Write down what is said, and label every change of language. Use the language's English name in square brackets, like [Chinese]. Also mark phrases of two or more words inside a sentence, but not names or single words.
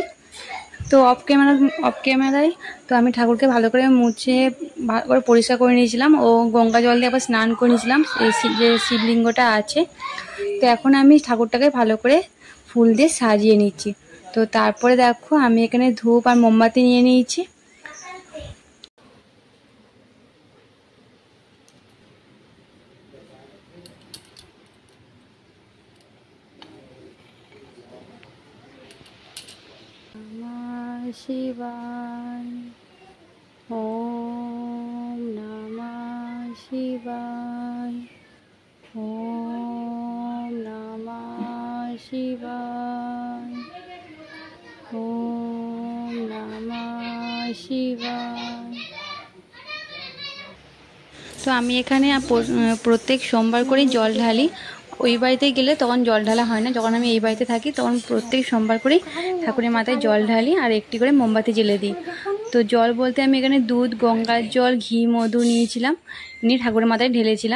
[Bangla] তো [English] off camera [Bangla] তো আমি ঠাকুরকে ভালো করে মুছে ভালো করে পরিষ্কার করে নিয়েছিলাম, ও গঙ্গা জল দিয়ে আবার স্নান করে নিয়েছিলাম এই যে শিবলিঙ্গটা আছে। তো এখন আমি ঠাকুরটাকে ভালো করে ফুল দিয়ে সাজিয়ে নিচ্ছি। তো তারপরে দেখো আমি এখানে ধূপ আর মোমবাতি নিয়ে নিয়েছি। [Sanskrit] नमः शिवाय, ओम नमः शिवाय, ओम नमः शिवाय, ओम नमः शिवाय। [Bangla] তো আমি এখানে প্রত্যেক সোমবার করেই জল ঢালি। ওই বাড়িতে গেলে তখন জল ঢালা হয় না, যখন আমি এই বাড়িতে থাকি তখন প্রত্যেক সোমবার করেই ঠাকুরের মাথায় জল ঢালি আর একটি করে মোমবাতি জ্বেলে দিই। তো জল বলতে আমি এখানে দুধ, গঙ্গার জল, ঘি, মধু নিয়েছিলাম, নিয়ে ঠাকুরের মাথায় ঢেলেছিলাম।